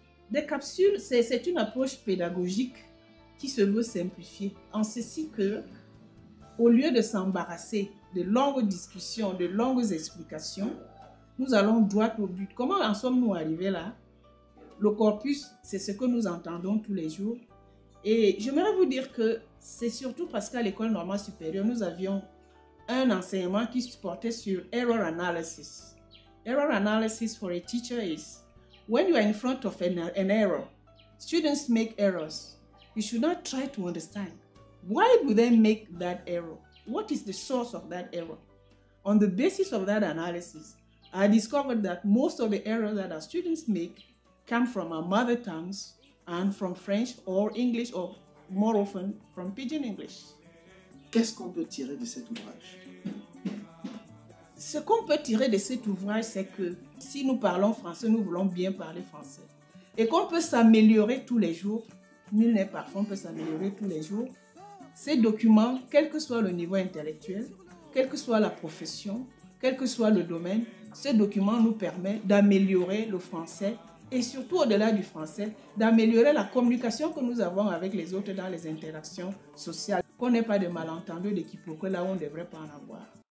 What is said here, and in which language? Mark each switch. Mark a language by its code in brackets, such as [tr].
[fr] Des capsules, c'est une approche pédagogique qui se veut simplifier, en ceci que, au lieu de s'embarrasser de longues discussions, de longues explications, nous allons droit au but. Comment en sommes-nous arrivés là? Le corpus, c'est ce que nous entendons tous les jours. Et j'aimerais vous dire que c'est surtout parce qu'à l'école normale supérieure, nous avions un enseignement qui se portait sur error analysis. [en] Error analysis for a teacher is when you are in front of an error, students make errors. You should not try to understand. Why do they make that error? What is the source of that error? On the basis of that analysis, I discovered that most of the errors that our students make come from our mother tongues and from French or English, or more often from Pidgin English. [fr] Qu'est-ce qu'on peut tirer de cet ouvrage? Ce qu'on peut tirer de cet ouvrage, c'est que si nous parlons français, nous voulons bien parler français. Et qu'on peut s'améliorer tous les jours. Nul n'est parfait, on peut s'améliorer tous les jours. Ces documents, quel que soit le niveau intellectuel, quelle que soit la profession, quel que soit le domaine, ces documents nous permettent d'améliorer le français et surtout au-delà du français, d'améliorer la communication que nous avons avec les autres dans les interactions sociales. Qu'on n'ait pas de malentendus, de quiproquos là où on ne devrait pas en avoir.